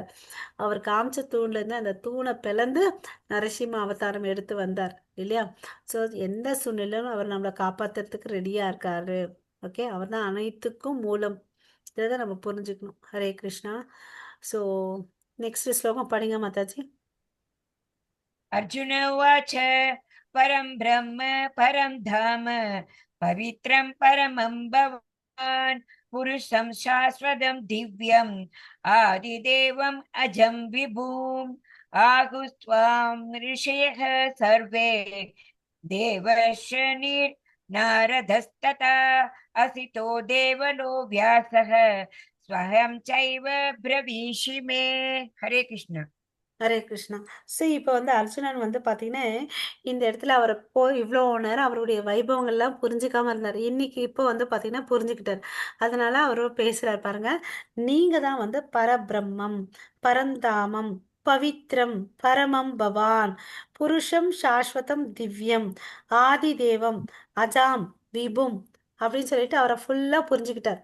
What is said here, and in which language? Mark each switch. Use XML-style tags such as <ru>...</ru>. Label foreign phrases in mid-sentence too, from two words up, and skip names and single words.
<ta>அவர் காமிச்ச தூண்லேருந்து அந்த தூணை பிளந்து நரசிம்ம அவதாரம் எடுத்து வந்தார் இல்லையா. ஸோ எந்த சூழ்நிலையும் அவர் நம்மளை காப்பாற்றுறதுக்கு ரெடியாக இருக்காரு. ஓகே, அவர் தான் அனைத்துக்கும் மூலம். இதை தான் நம்ம புரிஞ்சுக்கணும். ஹரே கிருஷ்ணா. ஸோ நெக்ஸ்ட் ஸ்லோகம் படிங்க மாதாஜி.</ta> <sa>अर्जुन उवाच परं ब्रह्म परं धाम पवित्रं परमं भवान् पुरुषं शाश्वतं दिव्यम् आदिदेवम् अजं विभूम् आहुस्त्वां ऋषयः सर्वे देवर्षिर्नारदस्तथा असितो देवलो व्यासः स्वयं चैव ब्रवीषि मे. हरे कृष्ण.</sa> <ta>ஹரே கிருஷ்ணா. ஸோ இப்போ வந்து அர்ஜுனன் வந்து பார்த்தீங்கன்னா இந்த இடத்துல அவரை இவ்வளோ நேரம் அவருடைய வைபவங்கள்லாம் புரிஞ்சுக்காம இருந்தார். இன்னைக்கு இப்போ வந்து பார்த்தீங்கன்னா புரிஞ்சுக்கிட்டார். அதனால அவர் பேசுகிறார் பாருங்க. நீங்கள் தான் வந்து</ta> <sa>परब्रह्म परन्धाम पवित्रं परमं भवान् पुरुषं शाश्वतं दिव्यम् आदि देवम् अजं विभुम्</sa> <ta>அப்படின்னு சொல்லிட்டு அவரை ஃபுல்லாக புரிஞ்சுக்கிட்டார்.</ta>